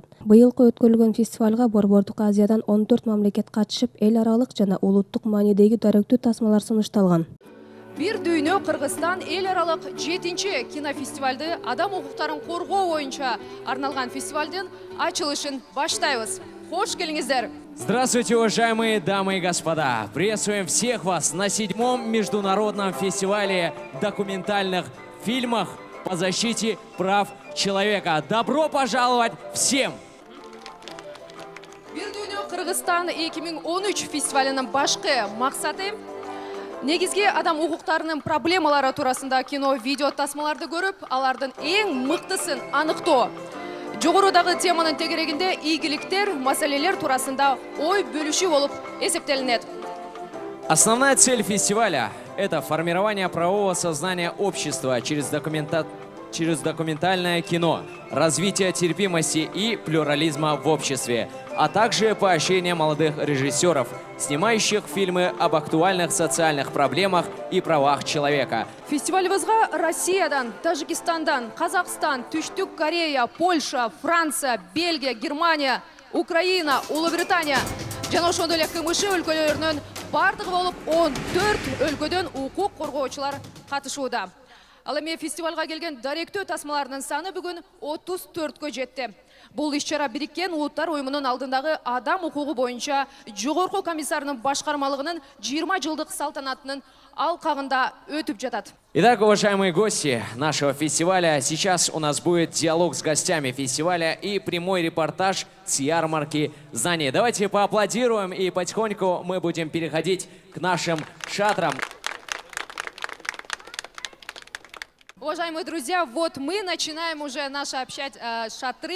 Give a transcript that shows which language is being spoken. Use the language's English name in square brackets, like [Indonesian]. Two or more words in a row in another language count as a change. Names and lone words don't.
[Kyrgyz] Быйылкы өткөрүлгөн фестивалга Борбордук Азиядан 14 мамлекет катышып, эл аралык жана улуттук маанидеги даректүү тасмалар сунушталган. Бир дүйнө Кыргызстан эл аралык 7-чи кинофестивалды адам укуктарын коргоо боюнча арналган фестивалдын ачылышын баштайбыз. Хош келиңиздер. [Russian] Здравствуйте, уважаемые дамы и господа! Приветствуем всех вас на 7-м международном фестивале документальных фильмов по защите прав человека. Добро пожаловать всем! [Kyrgyz] Бир дүйнө Кыргызстан 2013 фестивалынын башкы максаты негизги адам укуктарынын проблемалары туурасында кино, видео тасмаларды көрүп, алардын эң мыктысын аныктоо. Жогорудагы теманын тегерегинде ийгиликтер, маселелер туурасында ой бөлүшүү болуп эсептелинет. [Russian] Основная цель фестиваля – это формирование правового сознания общества через документальное кино, развитие терпимости и плюрализма в обществе, а также поощрение молодых режиссеров, снимающих фильмы об актуальных социальных проблемах и правах человека. [Kyrgyz] Фестивалыбызга Россиядан, Тажикистандан, Казакстан, Түштүк Корея, Польша, Франция, Бельгия, Германия, Украина, Улыбритания жана ошондой эле КМШ өлкөлөрүнүн бардыгы болуп 14 өлкөдөн укук коргоочулар катышууда. Ал эми фестивалга келген даректөө тасмаларынын саны бүгүн 34-кө жетти. Бул иш-чара Бириккен Улуттар уюмунун алдындагы адам укугу боюнча жогорку комиссарынын башкармалыгынын 20 жылдык салтанатынын алкагында өтүп жатат. [Russian] Итак, уважаемые гости нашего фестиваля, сейчас у нас будет диалог с гостями фестиваля и прямой репортаж с ярмарки знаний. Давайте поаплодируем, и потихоньку мы будем переходить к нашим шатрам. Уважаемые друзья, вот мы начинаем уже наши шатры.